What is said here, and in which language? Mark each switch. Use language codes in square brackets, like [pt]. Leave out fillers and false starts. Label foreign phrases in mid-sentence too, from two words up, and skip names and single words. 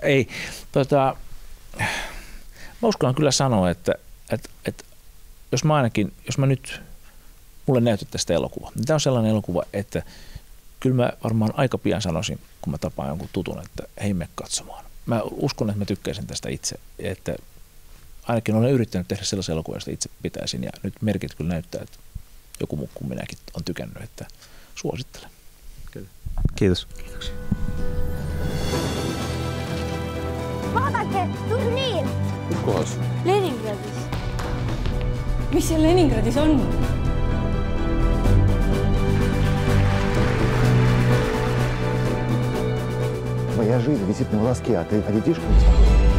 [fi] Ei, mä uskallan kyllä sanoa, että jos mä nyt, mulle näytettäisiin sitä elokuvaa, niin tämä on sellainen elokuva, että kyllä mä varmaan aika pian sanoisin, kun mä tapaan jonkun tutun, että hei, mene katsomaan. Mä uskon, että mä tykkäisin tästä itse, että ainakin olen yrittänyt tehdä sellaisen elokuvan, josta itse pitäisin, ja nyt merkit kyllä näyttää, että joku muu kuin minäkin on tykännyt, että suosittelen. Kyllä. Kiitos. Kiitoksia. [et] Vaadake, turniir! Mis kohas? Leningradis. Mis seal Leningradis on? [ru] Моя жизнь висит на волоске, а ты летишь?